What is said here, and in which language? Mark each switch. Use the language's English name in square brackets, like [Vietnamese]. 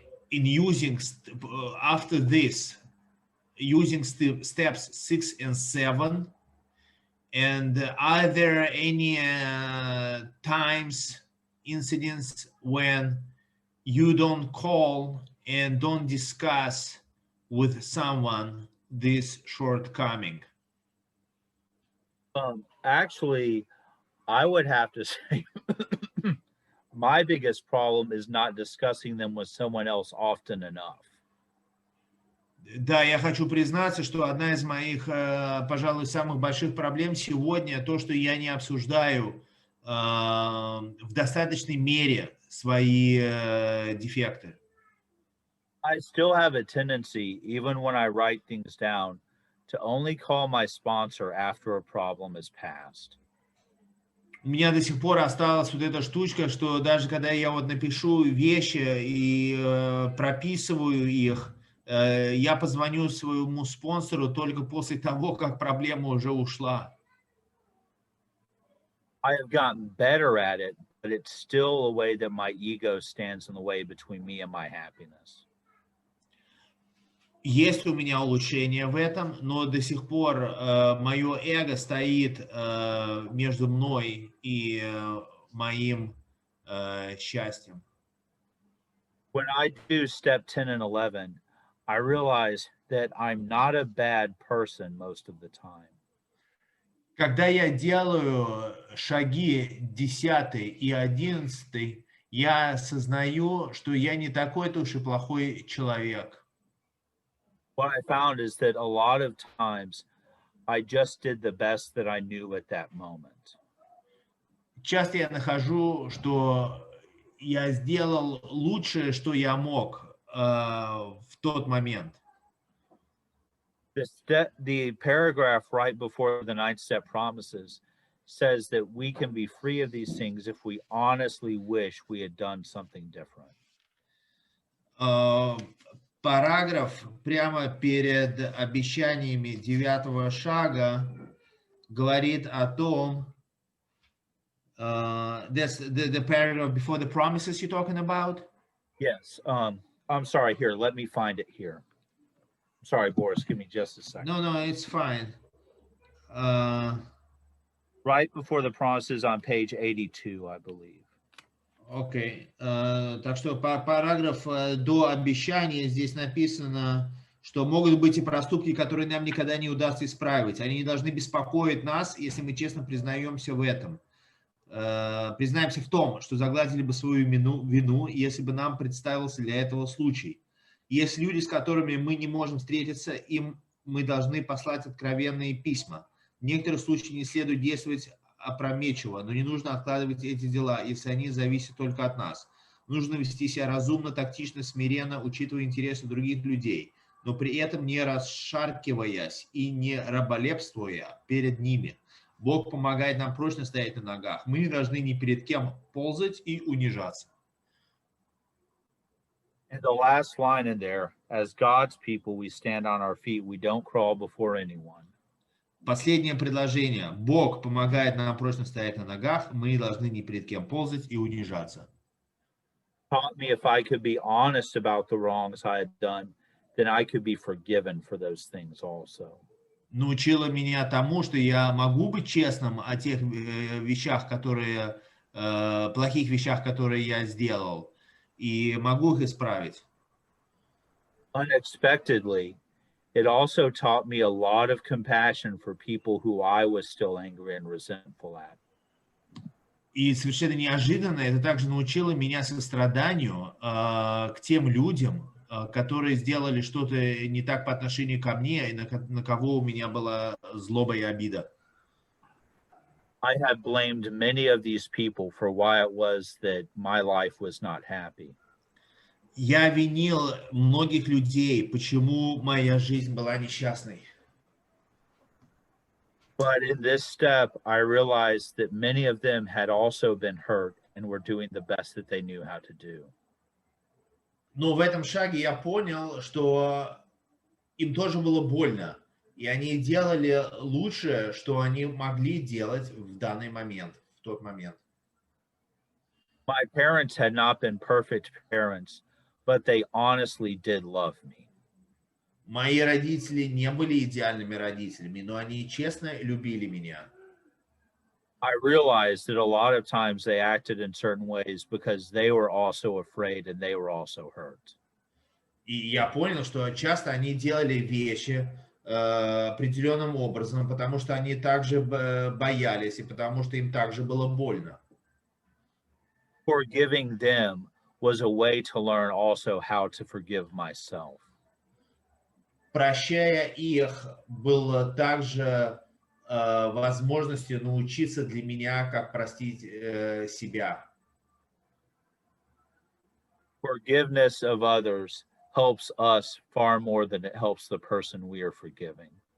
[English] in using after this, using steps 6 and 7, and are there any times, incidents when you don't call and don't discuss with someone this shortcoming? Actually, I would have to say my biggest problem is not discussing them with someone else often enough. [Russian] Да, я хочу признаться, что одна из моих, пожалуй, самых больших проблем сегодня то, что я не обсуждаю в достаточной мере свои дефекты. [English] I still have a tendency, even when I write things down, to only call my sponsor after a problem is passed. [Russian] У меня до сих пор осталась вот эта штучка, что даже когда я вот напишу вещи и прописываю их, я позвоню своему спонсору только после того, как проблема уже ушла. [English] I have gotten better at it, but it's still a way that my ego stands in the way between me and my happiness. [Russian] Есть у меня улучшение в этом, но до сих пор мое эго стоит между мной и моим счастьем. [English] When I do step 10 and 11, I realize that I'm not a bad person most of the time. [Russian] Когда я делаю шаги 10 и 11, я осознаю, что я не такой-то уж и плохой человек. [English] What I found is that a lot of times I just did the best that I knew at that moment. [Russian] Часто я нахожу, что я сделал лучшее, что я мог в тот момент. [English] The paragraph right before the 9th step promises says that we can be free of these things if we honestly wish we had done something different. [Russian] Параграф прямо перед обещаниями 9-го шага говорит о том, [English] the paragraph before the promises you're talking about? Yes. I'm sorry. Here, let me find it here. Sorry, Boris. Give me just a second. No, it's fine. Right before the promises on page 82, I believe. [Russian] Окей. Так что параграф до обещания здесь написано, что могут быть и проступки, которые нам никогда не удастся исправить. Они не должны беспокоить нас, если мы честно признаемся в этом. Признаемся в том, что загладили бы свою вину, если бы нам представился для этого случай. Есть люди, с которыми мы не можем встретиться, им мы должны послать откровенные письма. В некоторых случаях не следует действовать опрометчиво, но не нужно откладывать эти дела, если они зависят только от нас. Нужно вести себя разумно, тактично, смиренно, учитывая интересы других людей, но при этом не расшаркиваясь и не раболепствуя перед ними. Бог помогает нам прочно стоять на ногах. Мы не должны ни перед кем ползать и унижаться. [English] And the last line in there, as God's people, we stand on our feet. We don't crawl before anyone. [Russian] Последнее предложение. Бог помогает нам прочно стоять на ногах. Мы не должны ни перед кем ползать и унижаться. [English] Taught me if I could be honest about the wrongs I had done, then I could be forgiven for those things also. [Russian] Научила меня тому, что я могу быть честным о тех вещах, которые, плохих вещах, которые я сделал, и могу их исправить. [English] Unexpectedly, it also taught me a lot of compassion for people who I was still angry and resentful at. [Russian] И совершенно неожиданно это также научило меня состраданию к тем людям, которые сделали что-то не так по отношению ко мне, и на кого у меня была злоба и обида. [English] I had blamed many of these people for why it was that my life was not happy. [Russian] Я винил многих людей, почему моя жизнь была несчастной. [English] But in this step, I realized that many of them had also been hurt and were doing the best that they knew how to do. [Russian] Но в этом шаге я понял, что им тоже было больно, и они делали лучшее, что они могли делать в данный момент, в тот момент. [English] My parents had not been perfect parents, but they honestly did love me. [Russian] Мои родители не были идеальными родителями, но они честно любили меня. [English] I realized that a lot of times they acted in certain ways because they were also afraid and they were also hurt. [Russian] И я понял, что часто они делали вещи определенным образом, потому что они также боялись и потому что им также было больно. [English] Forgiving them was a way to learn also how to forgive myself. [Russian] Прощая их, было также возможностью научиться для меня, как простить себя. [English] Forgiveness of others helps us far more than it helps the person we are forgiving.